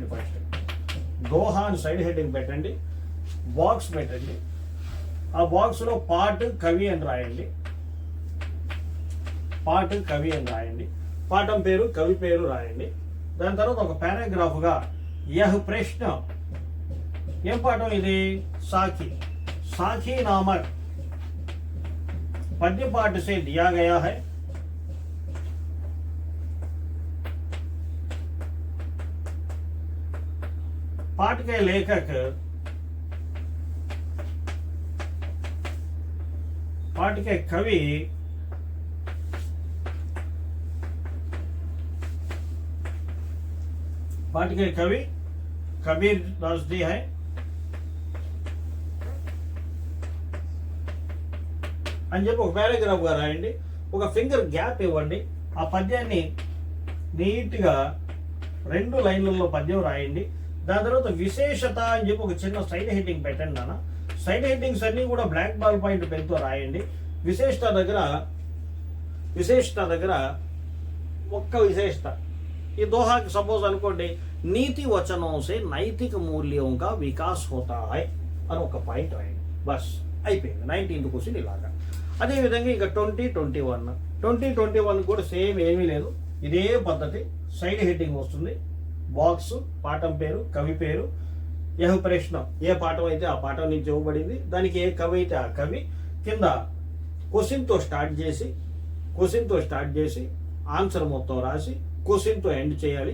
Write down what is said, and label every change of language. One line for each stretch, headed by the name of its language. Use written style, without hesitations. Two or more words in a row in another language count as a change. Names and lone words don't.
Telugu: ఫస్ట్ దోహా అని
English: side heading
Telugu: పెట్టండి, బాక్స్ పెట్టండి. ఆ బాక్స్లో పాట కవి అని రాయండి, పాట కవి అని రాయండి, పాఠం పేరు కవి పేరు రాయండి. దాని తర్వాత ఒక పారాగ్రాఫ్గా
Hindi: यह प्रश्न,
Telugu: ఏం పాఠం ఇది, సాఖీ,
Hindi: साखी नामक पद्य पाठ से दिया गया है। पाठ के लेखक पाठ के कवि पाठ के कवि कबीर दास जी है।
Telugu: అని చెప్పి ఒక పారాగ్రాఫ్గా రాయండి, ఒక
English: finger gap
Telugu: ఇవ్వండి. ఆ పద్యాన్ని నీట్గా 2 లైన్లలో పద్యం రాయండి. దాని తర్వాత విశేషత అని చెప్పి ఒక చిన్న
English: side heading
Telugu: పెట్టండి. నాన్న
English: side headings
Telugu: అన్నీ కూడా
English: black ball point
Telugu: పెన్తో రాయండి. విశేషత దగ్గర ఒక్క విశేషత, ఈ దోహాకి సపోజ్ అనుకోండి,
Hindi: नीति वचन से नैतिक मूल्य का विकास होता है
Telugu: అని ఒక పాయింట్ రాయండి. బస్ అయిపోయింది 19th క్వశ్చన్ ఇలాగా. అదేవిధంగా ఇంకా 2021 కూడా సేమ్ ఏమీ లేదు, ఇదే పద్ధతి.
English: side heading
Telugu: వస్తుంది, బాక్స్, పాఠం పేరు, కవి పేరు,
Hindi: यह प्रश्न,
Telugu: ఏ పాఠం అయితే ఆ పాఠం నుంచి ఇవ్వబడింది, దానికి ఏ కవి అయితే ఆ కవి, కింద క్వశ్చన్తో స్టార్ట్ చేసి ఆన్సర్ మొత్తం రాసి క్వశ్చన్తో ఎండ్ చేయాలి.